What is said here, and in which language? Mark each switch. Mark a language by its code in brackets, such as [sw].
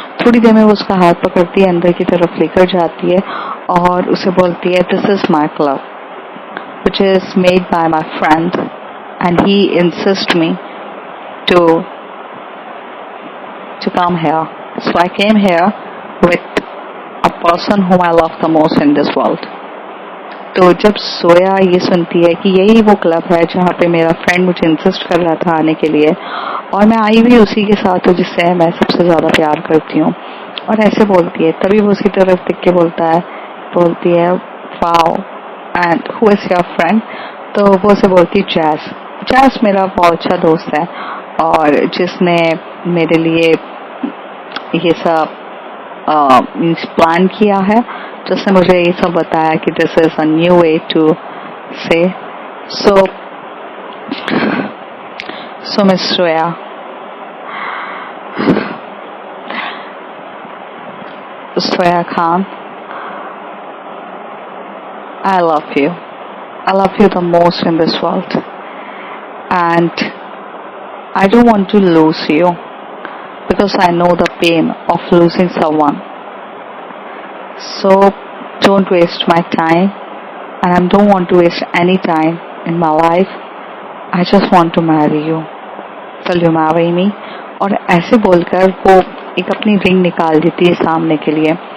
[hi] थोड़ी देर में वो उसका हाथ पकड़ती है, अंदर की तरफ लेकर जाती है और उसे बोलती है [en] This is my club which is made by my friend and he insists me to come here. So I came here with a person whom I love the most in this world. [hi] तो जब सोया ये सुनती है कि यही वो club है जहाँ पे मेरा फ्रेंड मुझे इंसिस्ट कर रहा था आने के लिए, और मैं आई भी उसी के साथ हूँ जिससे मैं सबसे ज्यादा प्यार करती हूँ, और ऐसे बोलती है, तभी वो उसकी तरफ देख के बोलती है [en] Wow and who is your friend. [hi] तो वो उसे बोलती है जैस मेरा बहुत अच्छा दोस्त है और जिसने मेरे लिए ये सब मीन्स प्लान किया है, जिसने मुझे ये सब बताया कि [en] This is a new way to say so miss Shreya, Soya Khan, I love you. I love you the most in this world. And I don't want to lose you because I know the pain of losing someone. So don't waste my time, and I don't want to waste any time in my life. I just want to marry you. Will you marry me? [hi] और ऐसे बोलकर वो एक अपनी ring निकाल देती है सामने के लिए।